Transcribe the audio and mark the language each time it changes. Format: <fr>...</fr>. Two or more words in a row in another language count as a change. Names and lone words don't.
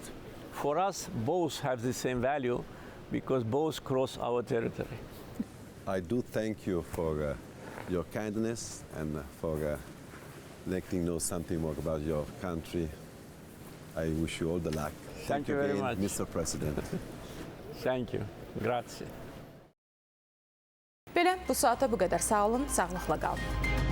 <en>For us, both have the same value because both cross our territory. I do thank you for your kindness and for letting know something more about your country. I wish you all the luck. Thank you very again, much, Mr. President. Thank you. Grazie.</en> <az>Belə, bu saata bu qədər. Sağ olun, sağlıqla qalın.</az>